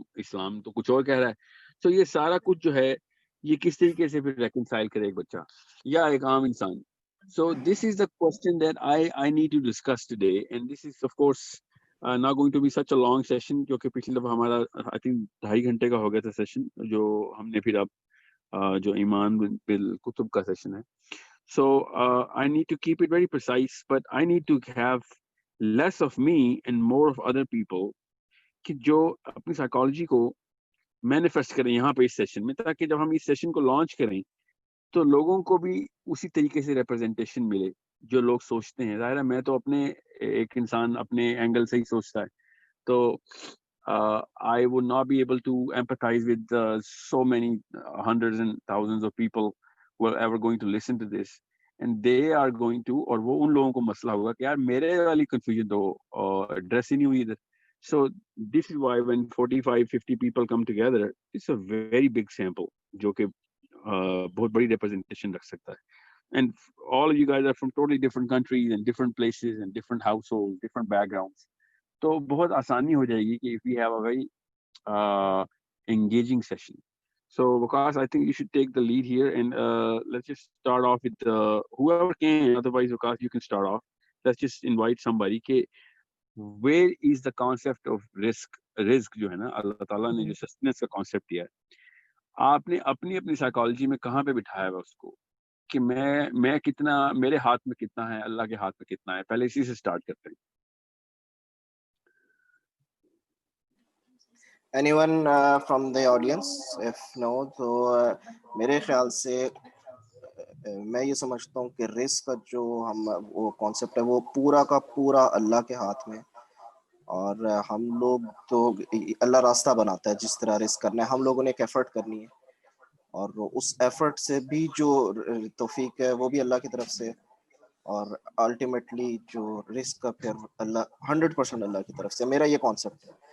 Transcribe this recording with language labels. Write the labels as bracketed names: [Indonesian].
[Urdu] اسلام تو کچھ اور کہہ رہا ہے. تو یہ سارا کچھ جو ہے یہ کس طریقے سے پھر ریکنسائل کرے ایک بچہ یا ایک عام انسان. [English] So this is the question that I need to discuss today, and this is of course not going to be such a long session [Urdu] کیونکہ پچھلی دفعہ ہمارا [English] I think 2.5 [Urdu] گھنٹے کا ہو گیا تھا سیشن جو ہم نے پھر اب جو ایمان بالکتب کا سیشن ہے. [English] So I need to keep it very precise, but I need to have less of me and more of other people [Urdu] کہ جو اپنی سائیکالوجی کو مینیفیسٹ کریں یہاں پہ اس سیشن میں, تاکہ جب ہم اس سیشن کو لانچ کریں تو لوگوں کو بھی اسی طریقے سے ریپرزنٹیشن ملے جو لوگ سوچتے ہیں. ظاہر ہے میں تو اپنے ایک انسان اپنے اینگل سے ہی سوچتا ہے, تو [English] I would not be able to empathize with so many hundreds and thousands of people who are ever going to [Urdu] listen to this, and they are going to, اور وہ ان لوگوں کو مسئلہ ہوگا کہ یار میرے والی کنفیوژن تو ایڈریس ہی نہیں ہوئی ادھر. [English] So this is why when 45-50 people come together, it's a very big sample [Urdu] جو کہ بہت بڑی representation رکھ سکتا ہے. [English] And all of you guys are from totally different countries and different places and different households, different backgrounds. [Urdu] تو بہت آسانی ہو جائے گی کہ [English] if we have a very engaging session. So Vikas, I think you should take the lead here, and let's just start off with whoever can. Otherwise, Vikas, you can start off. Let's just invite somebody. Where is the concept of risk [Urdu] جو ہے نا اللہ تعالیٰ نے جو sustenance کا concept دیا ہے, آپ نے اپنی اپنی سائیکالوجی میں کہاں پہ بٹھایا ہوا اس کو کہ میں کتنا, میرے ہاتھ میں کتنا ہے, اللہ کے ہاتھ میں کتنا ہے. پہلے اسی سے سٹارٹ کرتے ہیں. [English] Anyone from the audience? If no, [Urdu] تو میرے خیال سے میں یہ سمجھتا ہوں کہ رسک کا جو وہ کانسیپٹ ہے وہ پورا کا پورا اللہ کے ہاتھ میں, اور ہم لوگ تو اللہ راستہ بناتا ہے جس طرح رسک کرنا ہے. ہم لوگوں نے ایک ایفرٹ کرنی ہے, اور اس ایفرٹ سے بھی جو توفیق ہے وہ بھی اللہ کی طرف سے, اور الٹیمیٹلی جو رسک کا پھر اللہ 100% اللہ کی طرف سے. میرا یہ کانسیپٹ ہے.